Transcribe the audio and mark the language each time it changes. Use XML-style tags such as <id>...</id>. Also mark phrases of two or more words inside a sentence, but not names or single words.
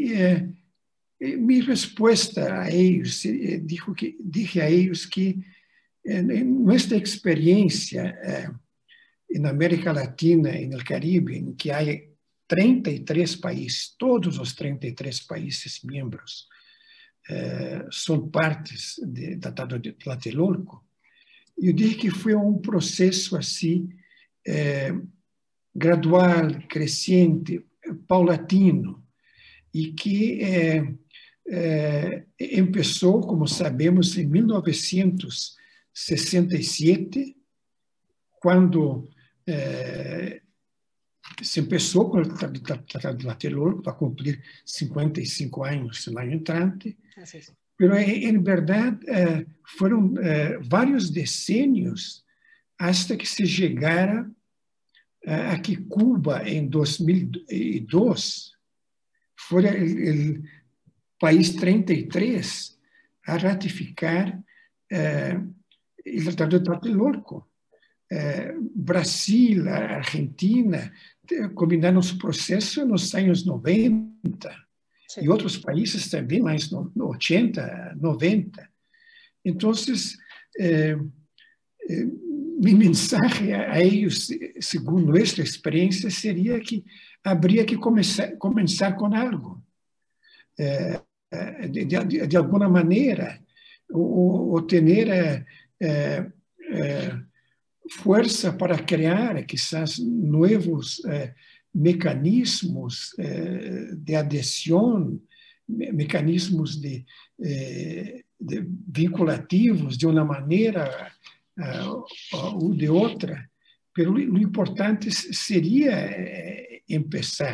<es>Y ahí mi respuesta a ellos, dije a ellos que en nuestra experiencia en América Latina, en el Caribe, en que hay 33 países, todos los 33 países miembros son partes do Tratado de Tlatelolco,</es> <pt>eu dije que foi um processo assim, gradual, crescente, paulatino, e que começou, como sabemos, em 1967, quando se começou com o Tratado de Tlatelolco, para cumprir 55 anos no ano entrante,</pt> <es>pero en verdad fueron varios decenios hasta que se llegara a que Cuba en 2002 fuera el país 33 a ratificar el Tratado de Tlatelolco. Brasil, Argentina combinaron su proceso en los años 90. Sí.</es> <pt>E outros países também, mais no 80, 90. Então, minha mensagem a eles, segundo nossa experiência, seria que haveria que começar com algo. De alguma maneira, ou ter força para criar,</pt> <es>quizás, novos mecanismos de adhesión, mecanismos de vinculativos de una manera o de otra, pero lo importante sería empezar.</es>